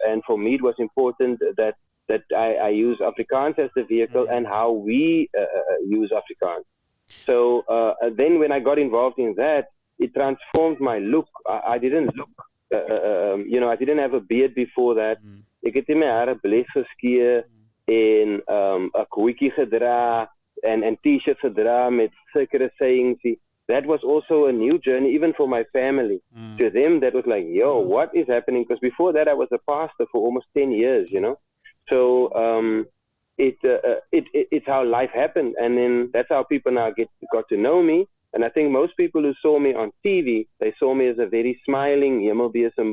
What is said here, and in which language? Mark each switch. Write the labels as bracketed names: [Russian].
[English] And for me, it was important that I use Afrikaans as the vehicle and how we use Afrikaans. So then when I got involved in that, it transformed my look. I didn't look, you know, I didn't have a beard before that. [Afrikaans] Ek het my hare bles geskeer en 'n koetjie gedra en t-shirts gedra met sekere sayings. [English] That was also a new journey, even for my family. To them, that was like, yo, what is happening? Because before that, I was a pastor for almost 10 years, you know. So it's how life happened, and then that's how people now got to know me. And I think most people who saw me on TV, they saw me as a very smiling Hemelbesem.